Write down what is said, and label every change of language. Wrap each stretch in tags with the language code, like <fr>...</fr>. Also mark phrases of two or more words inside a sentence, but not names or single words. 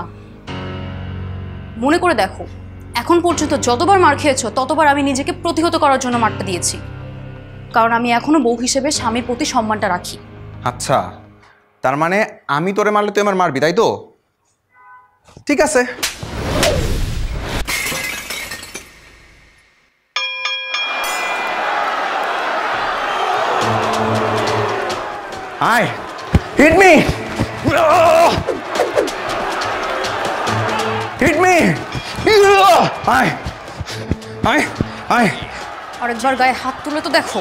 <bn>মনে করে দেখো, এখন পর্যন্ত যতবার মার খেয়েছো ততবার আমি নিজেকে প্রতিহত করার জন্য মারটা দিয়েছি, কারণ আমি এখনো বউ হিসেবে স্বামীর প্রতি সম্মানটা রাখি। আচ্ছা, তার মানে আমি তোরে মারলে তুই আমার মারবি, তাই তো? ঠিক আছে।</bn> <en>Hi, hit me! Hit me! Hi, hi, hi.</en> <bn>আরেকবার গায়ে হাত তুলে তো দেখো।</bn>